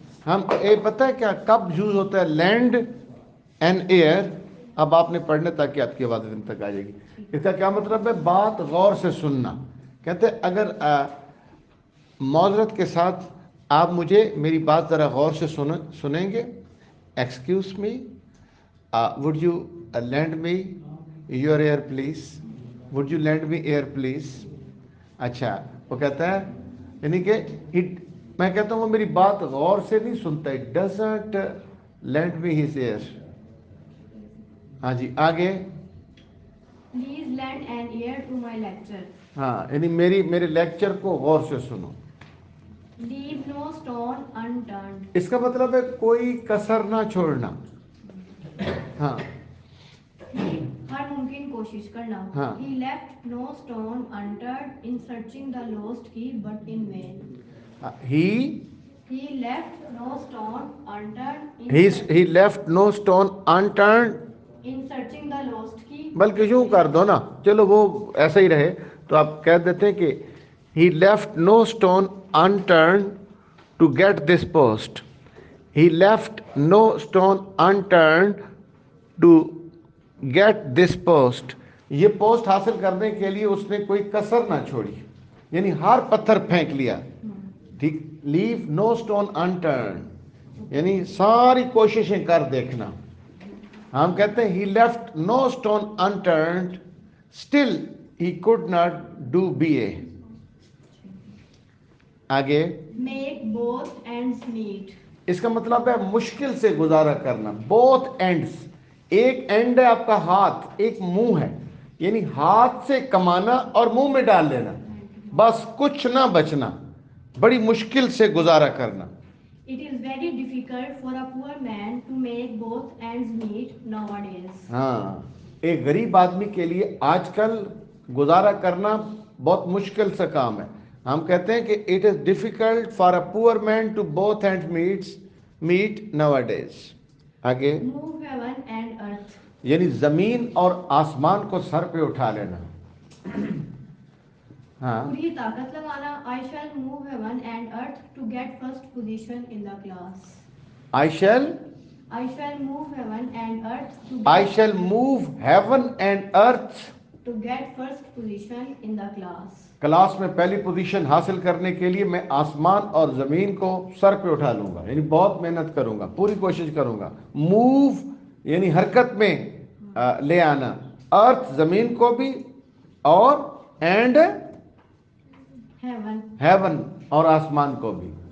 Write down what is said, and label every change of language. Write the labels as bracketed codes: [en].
[ur] ہم پتہ ہے کیا کب یوز ہوتا ہے لینڈ اینڈ ایئر؟ اب آپ نے پڑھنے تاکہ آپ کی آواز دن تک آ جائے گی. اس کا کیا مطلب ہے؟ بات غور سے سننا. کہتے ہیں اگر معذرت کے ساتھ آپ مجھے میری بات ذرا غور سے سنیں گے. [en] Excuse me would you lend me your ear please. Would you lend me ear please. [ur] اچھا وہ کہتا ہے یعنی کہ میں کہتا ہوں وہ میری بات غور سے نہیں سنتا. [en] It doesn't lend me his ear. [ur] ہاں جی آگے. [en] Please lend an ear to my lecture. [ur] ہاں یعنی میرے لیکچر کو غور سے سنو. [en] Leave no stone unturned. [ur] اس کا مطلب ہے کوئی کسر نہ چھوڑنا. ہاں ہر ممکن کوشش کرنا. ہاں. [en] He left no stone unturned in searching the lost key, but in vain. He left no stone unturned he left no stone unturned. in searching the lost key. [ur] بلکہ یوں کر دو نا, چلو وہ ایسا ہی رہے تو آپ کہہ دیتے ہیں کہ [en] he left no stone unturned to get this post. He left no stone unturned to get this post. [ur] یہ پوسٹ حاصل کرنے کے لیے اس نے کوئی کسر نہ چھوڑی, یعنی ہر پتھر پھینک لیا. ٹھیک, [en] leave no stone unturned [ur] یعنی ساری کوششیں کر دیکھنا. ہم کہتے ہیں [en] he left no stone unturned, still he could not do BA. [ur] آگے. [en] Make both ends meet. [ur] اس کا مطلب ہے مشکل سے گزارا کرنا. both ends, ایک اینڈ ہے آپ کا ہاتھ, ایک منہ ہے, یعنی ہاتھ سے کمانا اور منہ میں ڈال لینا, بس کچھ نہ بچنا, بڑی مشکل سے گزارا کرنا. [en] It is very difficult for a poor man to make both ends meet nowadays. [ur] ہاں, ایک غریب آدمی کے لیے آج کل گزارا کرنا بہت مشکل سا کام ہے. ہم کہتے ہیں کہ [en] it is difficult for a poor man to both ends meet nowadays. [ur] آگے. [en] Move heaven and earth. [ur] یعنی زمین اور آسمان کو سر پہ اٹھا لینا. ہاں. پوری طاقت لگانا. [en] I shall move heaven and earth to get first position in the class. I shall move heaven and earth to I shall move heaven and earth get first position in the class. [ur] Class میں پہلی position حاصل کرنے کے لیے میں آسمان اور زمین کو سر پہ اٹھا لوں گا, یعنی بہت محنت کروں گا, پوری کوشش کروں گا. موو یعنی حرکت میں لے آنا, ارتھ زمین کو بھی, اور اینڈ ہیون اور آسمان کو بھی.